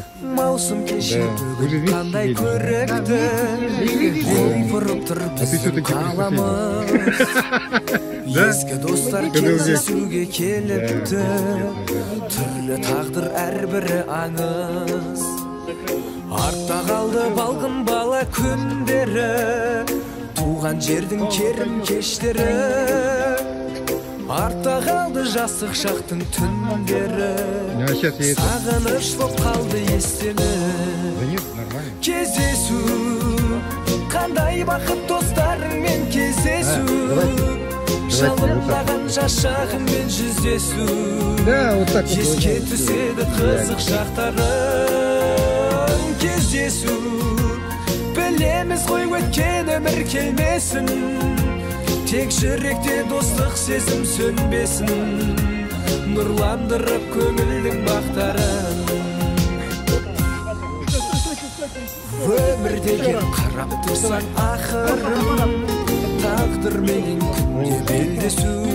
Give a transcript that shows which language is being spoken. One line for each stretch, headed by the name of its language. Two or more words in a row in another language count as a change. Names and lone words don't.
Kazakh: Маусым кеші
Russian: Уже вместе
Kazakh: қандай
Russian: сидели.
Kazakh: көрікті Ойпырып тұрып
Russian: А ты все-таки
Kazakh: қаламыз
Russian: Да?
Kazakh: Ескі достар
Russian: Когда уже-
Kazakh: кездесуге келіпті Түрлі тағдыр әрбірі аңыз Артта қалды балғын бала күндері Туған жердің керім кештері Артта қалды жастық шақтың түндері
Russian: Ну, а сейчас я это...
Kazakh: Сағыныш боп қалды естелі
Russian: Да нет, нормально.
Kazakh: Кездесу қандай бақыт достарыңмен кездесу Жалындаған жас шағыңмен жүздесу
Russian: Да, вот так вот.
Kazakh: Еске түседі қызық шақтарың кездесу Білеміз ғой өткен өмір келмесін Тек жүректе достық сезім сөнбесін Нұрландырып көңілдің бақтарын Өмір деген қарап тұрсаң ақырын Тағдырменен күнде белдесу